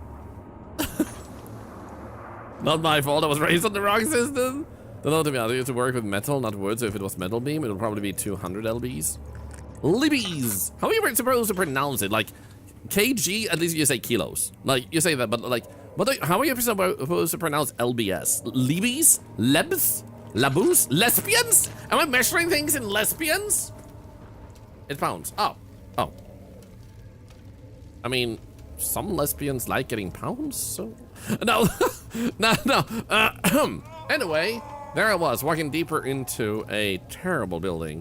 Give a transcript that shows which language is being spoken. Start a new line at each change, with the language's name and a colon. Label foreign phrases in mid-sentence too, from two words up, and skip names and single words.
English: Not my fault. I was raised on the wrong system. Don't know, to be honest. I used to work with metal, not wood. So if it was metal beam, it would probably be 200 lbs. Libbies. How are you supposed to pronounce it? Like kg. At least you say kilos. Like you say that, but like, how are you supposed to pronounce lbs? Libbies? Lebs? Labus? Lesbians? Am I measuring things in lesbians? It's pounds. Oh. Oh. I mean, some lesbians like getting pounds, so... No. No. Anyway, there I was, walking deeper into a terrible building.